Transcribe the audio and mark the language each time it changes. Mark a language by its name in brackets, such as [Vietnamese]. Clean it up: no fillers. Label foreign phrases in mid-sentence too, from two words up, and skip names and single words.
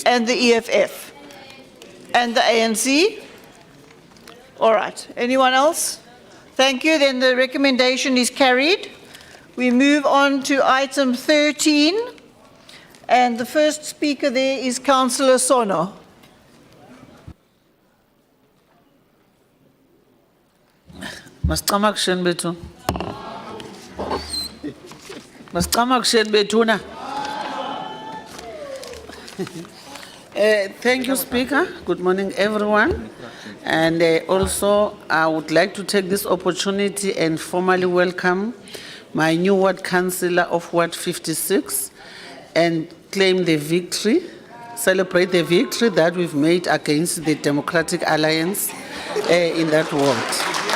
[English] And the EFF? And the ANC? All right. Anyone else? Thank you. Then the recommendation is carried. We move on to item 13. And the first speaker there is Councillor Sono. Masicama kusheni bethu. Masicama kusheni bethu na. Thank you, Speaker. Good morning, everyone. And also, I would like to take this opportunity and formally welcome my new ward councillor of Ward 56 and claim the victory, celebrate the victory that we've made against the Democratic Alliance in that ward.